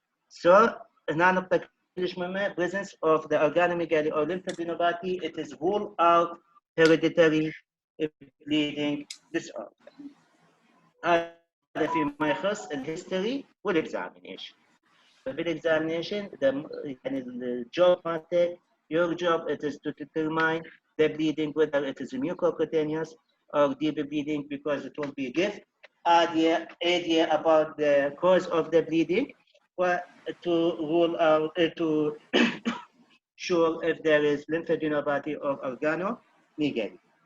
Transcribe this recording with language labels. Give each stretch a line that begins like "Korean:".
English: So,
Arabic: هنا نقطة كلش مهمة
English: presence of the organomegaly or lymphadenopathy, it is rule out hereditary bleeding disorder.
Arabic: هذا فيما يخص الهيستوري والاكزامينيشن. فبالاكزامينيشن يعني الجوب مالتك
English: your job it is to determine the bleeding whether it is mucocutaneous or deep bleeding because it will be give idea about the cause of the bleeding or to rule out to sure if there is lymphadenopathy or organomegaly.